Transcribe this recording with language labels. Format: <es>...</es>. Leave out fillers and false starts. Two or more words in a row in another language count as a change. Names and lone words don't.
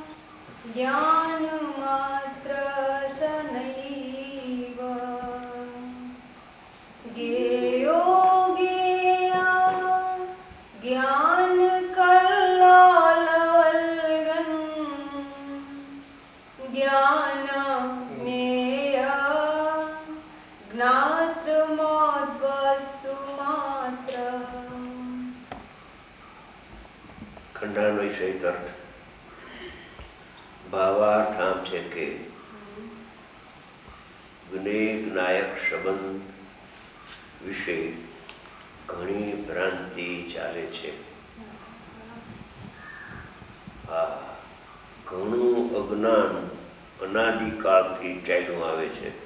<sa>ज्ञानमात्रसनैव ज्ञेयो ज्ञेयः ज्ञानकल्लोलवल्गन् ज्ञानज्ञेयः ज्ञातृमद्वस्तुमात्रः।</sa> <gu>ખંડાન્વયી સહિત અર્થ ભાવાર્થ આમ છે કે જ્ઞેય જ્ઞાયક સંબંધ વિશે ઘણી ભ્રાંતિ ચાલે છે। આ ઘણું અજ્ઞાન અનાદિકાળથી ચાલ્યું આવે છે।</gu>